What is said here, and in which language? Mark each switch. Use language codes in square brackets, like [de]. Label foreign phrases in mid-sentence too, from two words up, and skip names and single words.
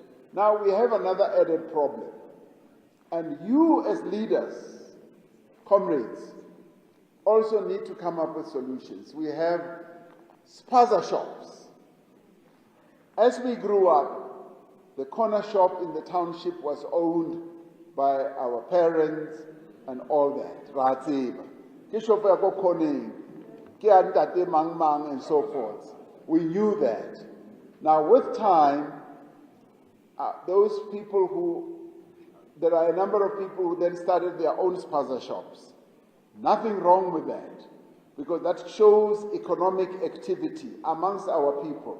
[en] Now we have another added problem. And you as leaders, comrades, also need to come up with solutions. We have spaza shops. As we grew up, The corner shop in the township was owned by our parents and all that. [st] Ratsiba. Ke shop ya ko Gauteng, ke ya ntate mang mang [en] and so forth. We knew that. Now with time, those people there are a number of people who then started their own spaza shops. Nothing wrong with that, because that shows economic activity amongst our people.